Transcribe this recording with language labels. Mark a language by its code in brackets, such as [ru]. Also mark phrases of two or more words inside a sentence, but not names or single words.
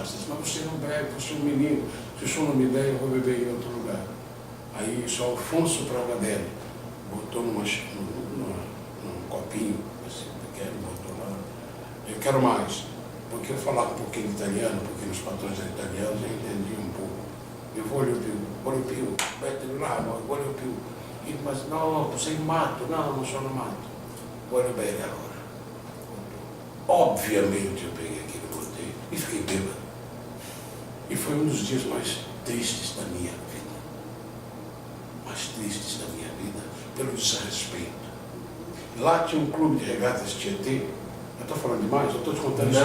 [pt] Ele disse, mas você não bebe, você é um menino. Se o senhor não me der, eu vou beber em outro lugar. Aí o senhor Alfonso Pravadelli botou num copinho, assim, pequeno, botou lá. Eu quero mais. Porque eu falava um pouquinho de italiano, porque nos patrões eram italianos, eu entendia um pouco. [it] Eu voglio più, mettilo là, voglio più. [pt] Ele, mas não, [it] sei mato, [pt] não [it] sono mato. Voglio bene allora. [pt] Obviamente eu peguei aquilo, botei e fiquei bêbado. E foi um dos dias mais tristes da minha vida. Mais tristes da minha vida, pelo desrespeito. Lá tinha um clube de regatas Tietê. Eu estou falando demais? Eu estou te contando isso?